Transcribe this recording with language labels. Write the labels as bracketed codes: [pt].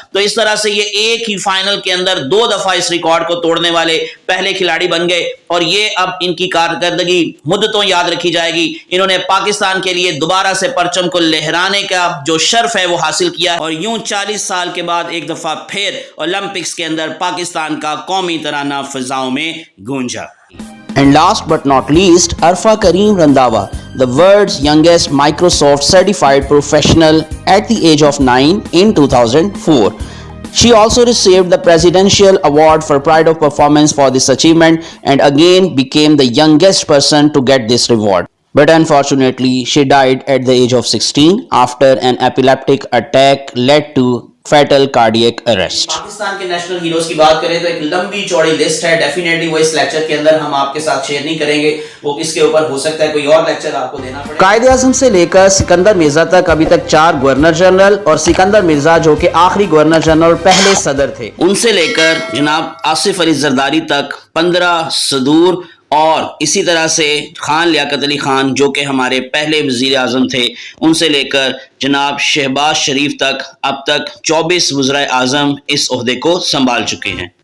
[ur] تو اس طرح سے یہ ایک ہی فائنل کے اندر 2 دفعہ اس ریکارڈ کو توڑنے والے پہلے کھلاڑی بن گئے, اور یہ اب ان کی کارکردگی مدتوں یاد رکھی جائے گی. انہوں نے پاکستان کے لیے دوبارہ سے پرچم کو لہرانے کا جو شرف ہے وہ حاصل کیا, اور یوں 40 سال کے بعد ایک دفعہ پھر اولمپکس کے اندر پاکستان کا قومی ترانہ فضاؤں میں گونجا. [en] And last but not least, Arfa Kareem Randhawa, the world's youngest Microsoft certified professional at the age of 9 in 2004. She also received the Presidential Award for Pride of Performance for this achievement, and again became the youngest person to get this reward. But unfortunately, she died at the age of 16 after an epileptic attack led to fatal cardiac arrest. [ur] Pakistan کے national heroes کی بات کریں تو ایک لمبی چوڑی list ہے، definitely وہ اس لیکچر کے اندر ہم آپ کے ساتھ شیئر نہیں کریں گے، وہ اس کے اوپر ہو سکتا ہے کوئی اور لیکچر آپ کو دینا پڑے. قائد اعظم سے لے کر سکندر مرزا تک ابھی تک 4 گورنر جنرل، اور سکندر مرزا جو کہ آخری گورنر جنرل پہلے صدر تھے، ان سے لے کر جناب آصف علی زرداری تک 15 صدور، اور اسی طرح سے خان لیاقت علی خان جو کہ ہمارے پہلے وزیر اعظم تھے، ان سے لے کر جناب شہباز شریف تک اب تک 24 وزرائے اعظم اس عہدے کو سنبھال چکے ہیں.